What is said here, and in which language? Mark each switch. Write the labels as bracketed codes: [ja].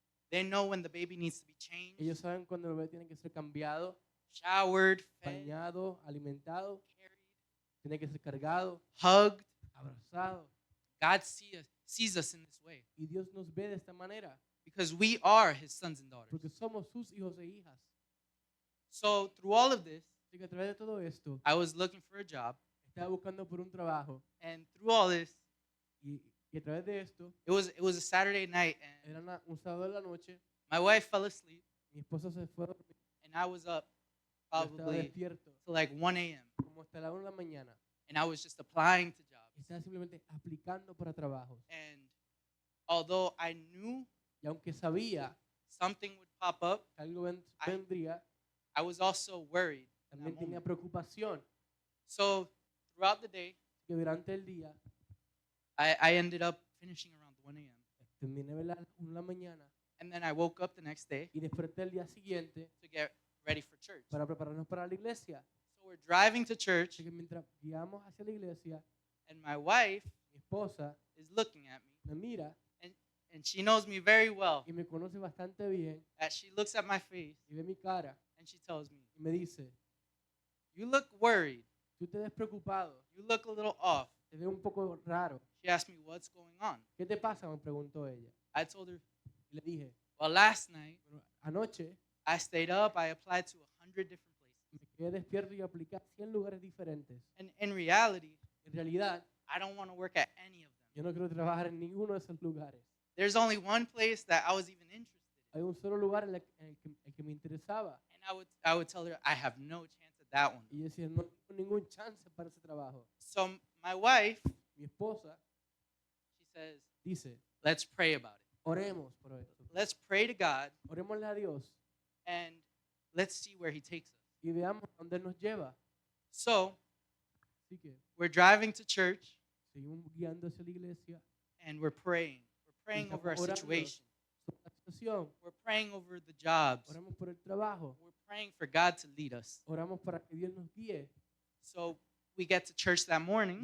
[en] they know when the baby needs to be changed, [es] ellos saben cuando el bebé tiene que ser cambiado, [en] showered, fed, [es] bañado, alimentado, [en] carried, [es] tiene que ser cargado, [en] hugged. [es] abrazado. [en] God sees us in this way [es] Y Dios nos ve de esta manera [en] because we are his sons and daughters. [es] porque somos sus hijos e hijas. [en] So through all of this, [es] Así que a través de todo esto, [en] I was looking for a job. [es] estaba buscando por un trabajo [en] And through all this, [es] y a través de esto, [en] it was a Saturday night and [es] era un sábado de la noche, [en] my wife fell asleep [es] mi esposa se fue a dormir, [en] and I was up [es] yo estaba [en] probably [es] despierto [en] till like 1 a.m. [es] como hasta la 1 de la mañana. [en] and I was just applying to jobs. [es] Estaba simplemente aplicando para trabajos. [en] And although I knew [es] Y aunque sabía [en] something would pop up, [es] que algo vendría, [en] I was also worried. in that [es] también tenía [en] moment. [es] preocupación. [en] So throughout the day, [es] Que durante el día [en] I ended up finishing around 1 a.m. [es] terminé a las 1 de la mañana [en] And then I woke up the next day [es] y desperté el día siguiente [en] to get ready for church. [es] para prepararnos para la iglesia. [en] So we're driving to church, [es] Así que mientras guiamos hacia la iglesia, [en] and my wife [es] mi esposa [en] is looking at me, [es] me mira [en] and she knows me very well. [es] y me conoce bastante bien [en] As she looks at my face, [es] y ve mi cara [en] and she tells me, [es] y me dice, [en] "You look worried. [es] tú te ves preocupado, [en] You look a little off." [es] te ves un poco raro. [en] She asked me, "What's going on?" [es] ¿Qué te pasa? Me preguntó ella. [en] I told her, [es] Y le dije, [en] "Well, last night [es] bueno, anoche [en] I stayed up. I applied to 100 different places. [es] me quedé despierto y apliqué a 100 lugares diferentes. [en] And in reality, [es] En realidad, [en] I don't want to work at any of them. [es] yo no quiero trabajar en ninguno de esos lugares. [en] There's only one place that I was even interested in." [es] Hay un solo lugar en el que me interesaba. [en] And I would tell her, "I have no chance at that one." [es] Y yo decía, no tengo ningún chance para ese trabajo. [en] So my wife, [es] Mi esposa [en] she says, [es] dice, [en] "Let's pray about it. [es] oremos por esto. [en] Let's pray to God [es] Orémosle a Dios [en] and let's see where he takes us." [es] y veamos dónde nos lleva. [en] So [es] Así que [en] we're driving to church [es] seguimos guiando hacia la iglesia. [en] and we're praying. We're praying over our [es] Estamos orando [en] situation. [es] sobre la situación. [en] We're praying over the jobs. [es] Oramos por el trabajo. [en] We're praying for God to lead us. [es] Oramos para que Dios nos guíe. [en] So we get to church that morning,